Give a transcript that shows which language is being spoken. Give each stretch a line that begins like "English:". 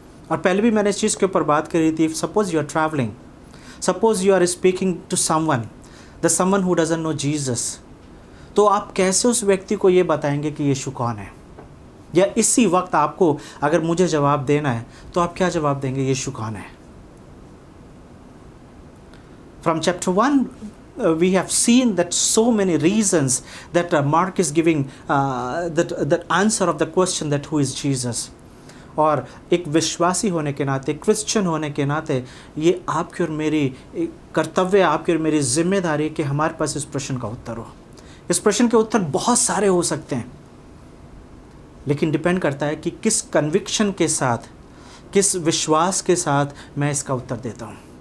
Hindi: और पहले भी मैंने इस चीज़ के ऊपर बात करी थी।
English: suppose you are travelling, suppose you are speaking to someone, the someone who doesn't know Jesus,
Hindi: तो आप कैसे उस व्यक्ति को ये बताएंगे कि यीशु कौन है? या इसी वक्त आपको अगर मुझे जवाब देना है तो आप क्या जवाब देंगे? यीशु कौन है?
English: From chapter 1, we have seen that so many reasons that Mark is giving that answer of the question that who is Jesus.
Hindi: और एक विश्वासी होने के नाते, क्रिश्चियन होने के नाते, ये आपकी और मेरी कर्तव्य, आपकी और मेरी जिम्मेदारी है कि हमारे पास इस प्रश्न का उत्तर हो। इस प्रश्न के उत्तर बहुत सारे हो सकते हैं, लेकिन डिपेंड करता है कि किस कन्विक्शन के साथ, किस विश्वास के साथ मैं इसका उत्तर देता हूँ।